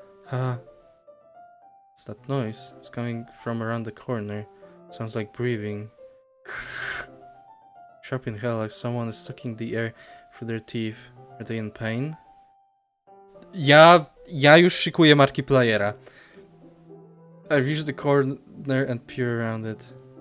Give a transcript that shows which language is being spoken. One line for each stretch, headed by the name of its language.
English: What's that noise? It's coming from around the corner. Sounds like breathing. Sharp in hell, like someone is sucking the air through their teeth. Are they in pain?
Polish: Ja już szykuję Markipliera.
English: I reach the corner and peer around it.